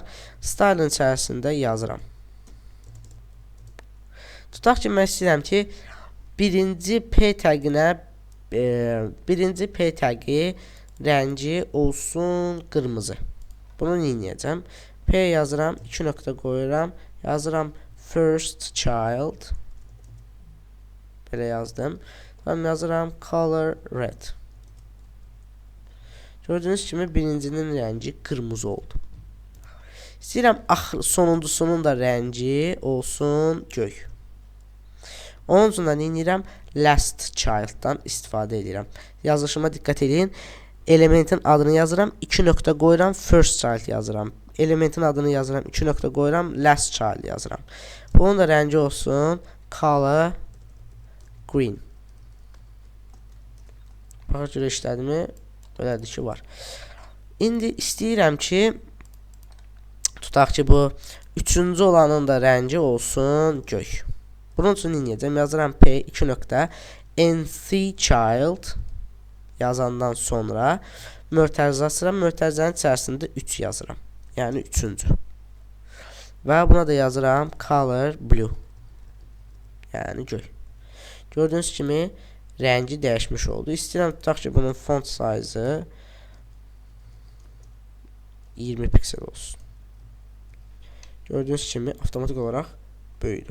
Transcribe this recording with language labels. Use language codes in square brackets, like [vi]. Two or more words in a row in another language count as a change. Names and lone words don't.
[az] Style'ın içərisində yazıram. Tutaq ki, mən istəyirəm ki, birinci P təqi rəngi olsun qırmızı. Bunu neyəcəm? P yazıram, 2 nöqtə qoyuram. [en] Yazıram first child. [az] Belə yazdım. Tam yazıram [en] color red. [az] Gördüyünüz kimi birincinin rəngi qırmızı oldu. İstəyirəm sonuncusunun da rəngi olsun göy. Onun üçün də nə edirəm? [en] Last child'dan [az] istifadə edirəm. Yazılışıma diqqət edin. Elementin adını yazıram, 2 nöqtə qoyuram, [en] first child yazıram. [az] Elementin adını yazıram, 2 nöqtə qoyuram, [en] last child [az] yazıram. Bunun da rəngi olsun [en] color green. [az] Bax görə işlədimi? Belədir ki var. İndi istəyirəm ki, tutaq ki bu üçüncü olanın da rəngi olsun göy. Bunun üçün inəyəcəm, yazıram P 2 nöqtə [en] nth child [az] yazandan sonra mötərizə açıram, mötərizənin içərisində 3 yazıram. Yəni üçüncü. Və buna da yazıram [en] color blue. [az] Yəni göy. Gördüyünüz kimi rəngi dəyişmiş oldu. İstəyirəm tutaq ki bunun [en] font size [az] 20 piksel olsun. Gördüyünüz kimi avtomatik olaraq böyüdü.